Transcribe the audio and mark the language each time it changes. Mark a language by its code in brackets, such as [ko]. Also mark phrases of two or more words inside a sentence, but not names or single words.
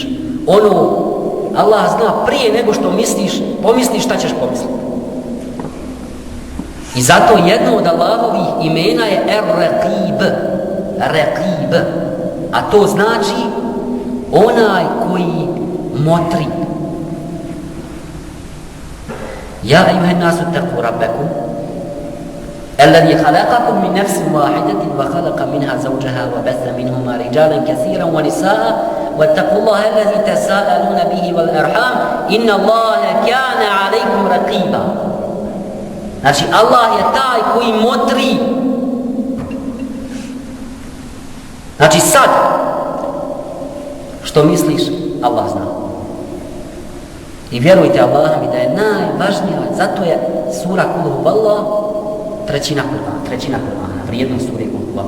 [bs] Allah zna prije nego što pomisliš šta ćeš pomisliti. I zato jedno od Allahovih imena je Er-Raqib. Raqib. A to znači onaj koji motri. [ar] يا أيها الناس اتقوا ربكم الذي خلقكم من نفس واحدة وخلق منها زوجها وبث منهما رجالا كثيرا ونساء واتقوا الله الذي تساءلون به والأرحام إن الله كان عليكم رقيبا. [bs] Znači Allah je taj koji motri. Znači sad što misliš, Allah zna. I vjerujte Allah mi da je najvažnija, zato je sura Kul huvallah trećina Kur'ana, vrijednost sure Kul huvallah.